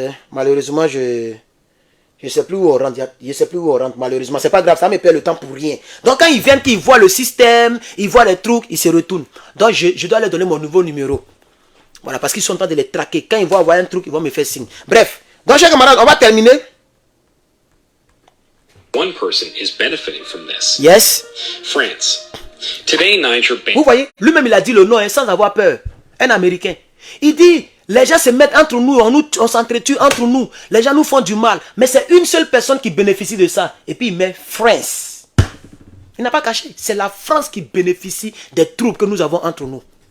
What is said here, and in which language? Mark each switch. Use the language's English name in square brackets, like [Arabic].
[French] Malheureusement, je ne sais plus où on rentre. Je ne sais plus où on rentre. Malheureusement, c'est pas grave. Ça me perd le temps pour rien. Donc, quand ils viennent, qu'ils voient le système, ils voient les trucs, ils se retournent. Donc, je dois leur donner mon nouveau numéro. Voilà, parce qu'ils sont en train de les traquer. Quand ils vont avoir un truc, ils vont me faire signe. Bref. Donc, chers camarades, on va terminer. [English] One person is benefiting from this. Yes. France. Today, Niger [French] Vous voyez, lui-même il a dit le nom sans avoir peur. Un Américain. Il dit, les gens se mettent entre nous, on s'entretue entre nous. Les gens nous font du mal. Mais c'est une seule personne qui bénéficie de ça. Et puis il met France. Il n'a pas caché. C'est la France qui bénéficie des troupes que nous avons entre nous.